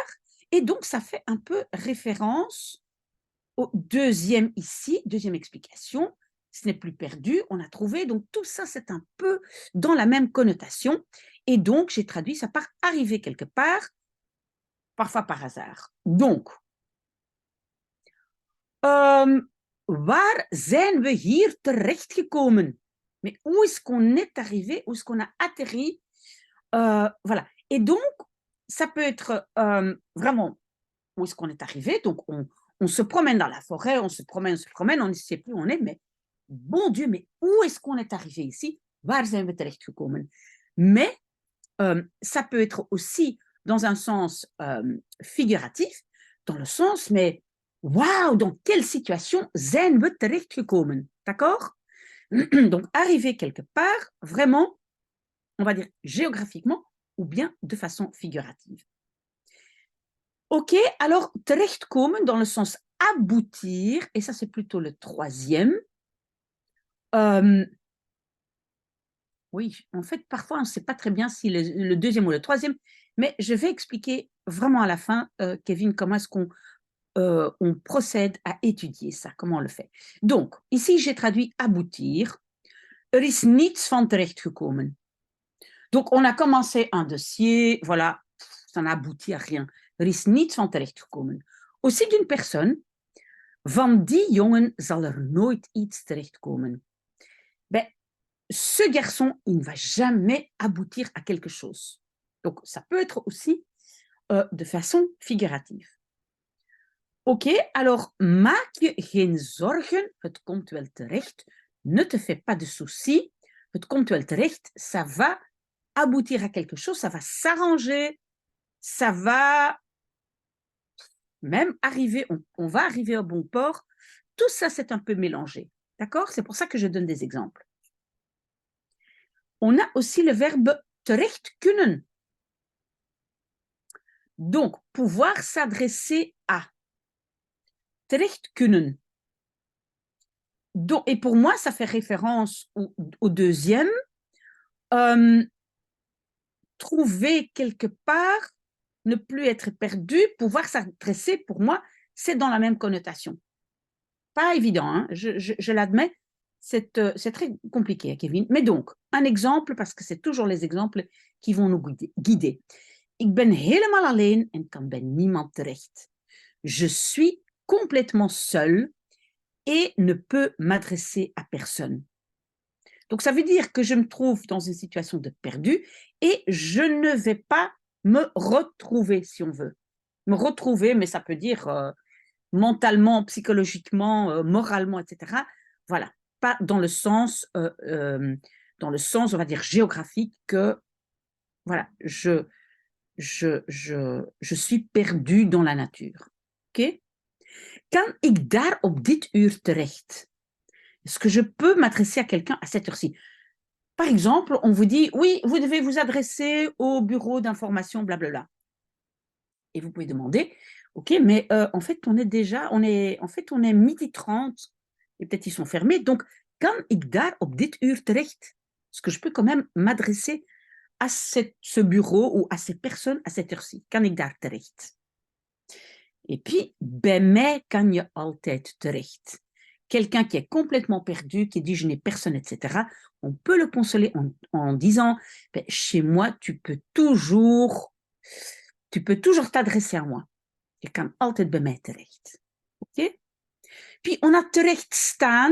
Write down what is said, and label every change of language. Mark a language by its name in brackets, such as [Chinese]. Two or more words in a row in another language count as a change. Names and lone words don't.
[French] Et donc, ça fait un peu référence au deuxième ici, deuxième explication. Ce n'est plus perdu, on a trouvé. Donc, tout ça, c'est un peu dans la même connotation. Et donc, j'ai traduit ça par arriver quelque part, parfois par hasard. Donc, [Dutch] waar zijn we hier terechtgekomen? [French] Mais où est-ce qu'on est arrivé? Où est-ce qu'on a atterri? Voilà. Et donc, ça peut être vraiment où est-ce qu'on est arrivé. Donc, on se promène dans la forêt, on se promène, on ne sait plus où on est, mais bon Dieu, mais où est-ce qu'on est arrivé ici? [Dutch] Waar zijn we terechtgekomen? [French] Mais ça peut être aussi dans un sens figuratif, dans le sens, mais waouh, dans quelle situation [Dutch] zijn we terechtgekomen? [French] D'accord? Donc, arriver quelque part, vraiment, on va dire géographiquement, ou bien de façon figurative. OK, alors terechtkomen dans le sens aboutir, et ça c'est plutôt le troisième. Oui, en fait, parfois on ne sait pas très bien si le deuxième ou le troisième, mais je vais expliquer vraiment à la fin, Kevin, comment est-ce qu'on on procède à étudier ça, comment on le fait. Donc, ici j'ai traduit aboutir. [Dutch] Er is niets van terechtgekomen. [French] Donc, on a commencé un dossier, voilà, ça n'a abouti à rien. [Dutch] Er is niets van terechtgekomen. [French] Aussi d'une personne, [Dutch] van die jongen zal er nooit iets terechtkomen. [French] Ben, ce garçon, il ne va jamais aboutir à quelque chose. Donc, ça peut être aussi de façon figurative. OK, alors, [Dutch] maak je geen zorgen, het komt wel terecht. [French] Ne te fais pas de soucis, [Dutch] het komt wel terecht, [French] ça va aboutir à quelque chose, ça va s'arranger, ça va même arriver, on va arriver au bon port. Tout ça, c'est un peu mélangé. D'accord? C'est pour ça que je donne des exemples. On a aussi le verbe [Dutch] terecht kunnen. [French] Donc, pouvoir s'adresser à. [Dutch] Terecht kunnen. [French] Donc, et pour moi, ça fait référence au deuxième. Trouver quelque part, ne plus être perdu, pouvoir s'adresser, pour moi, c'est dans la même connotation. Pas évident, hein? Je l'admets, c'est très compliqué, Kevin. Mais donc, un exemple, parce que c'est toujours les exemples qui vont nous guider. [Dutch] Ik ben helemaal alleen en kan bij niemand terecht. [French] Je suis complètement seul et ne peux m'adresser à personne. Donc, ça veut dire que je me trouve dans une situation de perdu et je ne vais pas me retrouver, si on veut. Me retrouver, mais ça peut dire mentalement, psychologiquement, moralement, etc. Voilà, pas dans le sens, on va dire, géographique que, voilà, je suis perdu dans la nature. OK? [Dutch] Kan ik daar op dit uur terecht? [French] Est-ce que je peux m'adresser à quelqu'un à cette heure-ci? Par exemple, on vous dit, oui, vous devez vous adresser au bureau d'information, blablabla. Et vous pouvez demander, ok, mais en fait, on est midi 30, et peut-être ils sont fermés, donc, [Dutch] kan ik daar op dit uur terecht? [French] Est-ce que je peux quand même m'adresser à ce bureau ou à ces personnes à cette heure-ci? [Dutch] Kan ik daar terecht? [French] Et puis, [Dutch] bij mij kan je altijd terecht. [French] Quelqu'un qui est complètement perdu, qui dit je n'ai personne, etc., on peut le consoler en disant chez moi, tu peux toujours t'adresser à moi. [Dutch] Je kan altijd bij mij terecht. [French] OK? Puis, on a [Dutch] terecht staan.